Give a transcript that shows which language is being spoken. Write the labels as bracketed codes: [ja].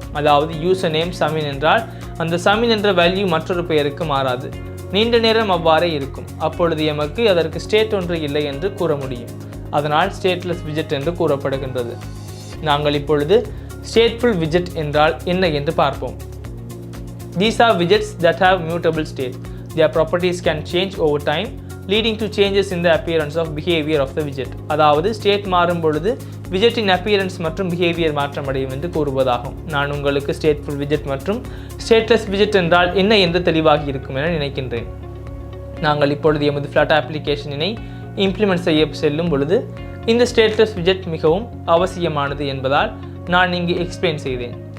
[ta] அதாவது user name சமின் என்றால் அந்த சமின் என்ற வேல்யூ மற்றொரு பெயருக்கு மாறாது. நீண்ட நேரம் அவ்வாறே இருக்கும். அப்பொழுது எமக்கு அதற்கு ஸ்டேட் ஒன்று இல்லை என்று கூற முடியும். அதனால் ஸ்டேட்லெஸ் விஜெட் என்று கூறப்படுகின்றது. நாங்கள் இப்பொழுது ஸ்டேட்ஃபுல் விஜெட் என்றால் என்ன என்று பார்ப்போம். [en] These are widgets that have mutable state. Their properties can change over time, leading to changes in the appearance of behavior of the widget. [ta] அதாவது ஸ்டேட் மாறும் பொழுது விஜெட்டின் அப்பியரன்ஸ் மற்றும் பிஹேவியர் மாற்றமடையும் என்று கூறுவதாகும். நான் உங்களுக்கு ஸ்டேட்ஃபுல் விஜெட் மற்றும் ஸ்டேட்லெஸ் விஜெட் என்றால் என்ன என்று தெளிவாகி இருக்கும் என நினைக்கின்றேன். நாங்கள் இப்பொழுது எமது ஃப்ளட்டர் அப்ளிகேஷனினை இம்ப்ளிமெண்ட் செய்ய செல்லும் பொழுது இந்த ஸ்டேட்லெஸ் விஜெட் மிகவும் அவசியமானது என்பதால் நான் இங்கு எக்ஸ்பிளைன் செய்தேன்.